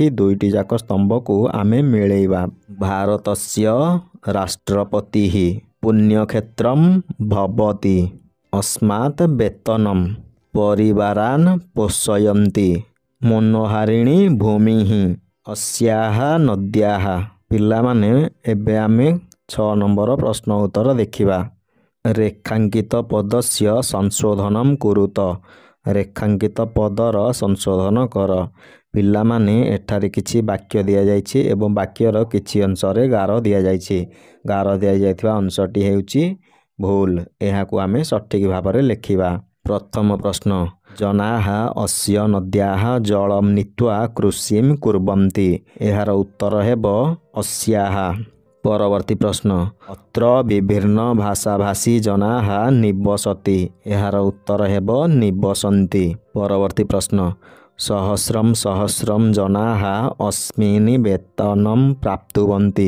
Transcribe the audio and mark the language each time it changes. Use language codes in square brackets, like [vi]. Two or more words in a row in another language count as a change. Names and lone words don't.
[or] 2ଟି ଯାକ ସ୍ତମ୍ଭକୁ ଆମେ ମିଳେଇବା। [sa] ଭାରତସ୍ୟ ରାଷ୍ଟ୍ରପତିଃ ପୁଣ୍ୟକ୍ଷେତ୍ରମ୍ ଭବତି। ଅସ୍ମାତ୍ ବେତନମ୍ ପରିବାରାନ୍ ପୋଷୟନ୍ତି। ମନୋହାରିଣୀ ଭୂମିଃ अस्याः नद्याः। [or] ପିଲାମାନେ ଏବେ ଆମେ 6 ନମ୍ବର ପ୍ରଶ୍ନ ଉତ୍ତର ଦେଖିବା। [sa] रेखांकित पदस्य संशोधनम कुरुत। [or] ରେଖାଙ୍କିତ ପଦର ସଂଶୋଧନ କର। ପିଲାମାନେ ଏଠାରେ କିଛି ବାକ୍ୟ ଦିଆ ଯାଇଛି ଏବଂ ବାକ୍ୟର କିଛି ଅଂଶରେ ଗାର ଦିଆ ଯାଇଛି। ଗାର ଦିଆ ଯାଇଥିବା ଅଂଶଟି ହେଉଛି ଭୁଲ। ଏହାକୁ ଆମେ ସଠିକ ଭାବରେ ଲେଖିବା। ପ୍ରଥମ ପ୍ରଶ୍ନ [sa] जनाः अस्य नद्याः जलम नीत्वा कृषिम कुर्वन्ति। [or] ଏହାର ଉତ୍ତର ହେବ अस्याः। ପରବର୍ତ୍ତୀ ପ୍ରଶ୍ନ [sa] अत्र विभिन्न भाषाभाषी जनाः निवसति। [or] ଏହାର ଉତ୍ତର ହେବ [sa] निवसन्ति। [or] ପରବର୍ତ୍ତୀ ପ୍ରଶ୍ନ [sa] सहस्रम सहस्रम जनाः अस्मिन् वेतनं प्राप्नुवन्ति।